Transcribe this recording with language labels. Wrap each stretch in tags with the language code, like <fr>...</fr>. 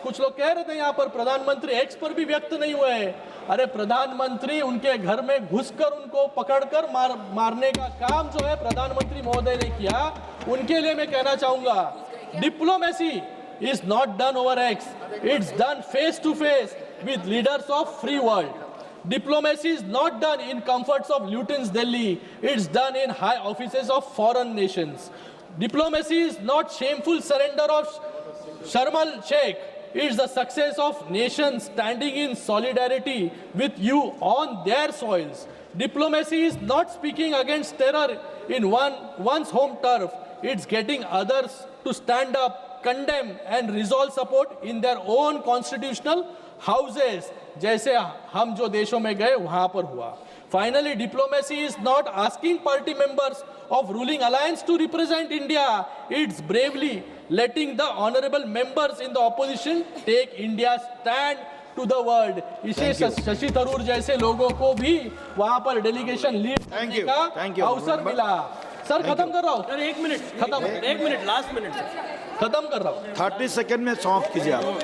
<hi>कुछ लोग कह रहे थे यहाँ पर प्रधानमंत्री एक्स पर भी व्यक्त नहीं हुए हैं। अरे प्रधानमंत्री उनके घर में घुसकर उनको पकड़कर मारने का काम जो है प्रधानमंत्री महोदय ने किया, उनके लिए मैं कहना चाहूंगा, diplomacy</hi> <en>is not done over X. It's done face to face with leaders of free world. Diplomacy is not done in comforts of Luton's Delhi. It's done in high offices of foreign nations. Diplomacy is not shameful surrender of Sharm el-Sheikh. It's the success of nations standing in solidarity with you on their soils. Diplomacy is not speaking against terror in one's home turf. It's getting others to stand up, condemn and resolve support in their own constitutional houses,</en> <hi>जैसे हम जो देशों में गए वहां पर हुआ.</hi> <en>Finally, diplomacy is not asking party members of ruling alliance to represent India. It's bravely letting the honorable members in the opposition take India's stand to the world.</en> <hi>इसे शशि थरूर जैसे लोगों को भी वहां पर डेलीगेशन लीड करने का अवसर मिला. सर खत्म कर रहा हूँ. सर एक मिनट लास्ट मिनट खत्म कर रहा हूँ. 30 सेकंड में समाप्त कीजिए आप.</hi>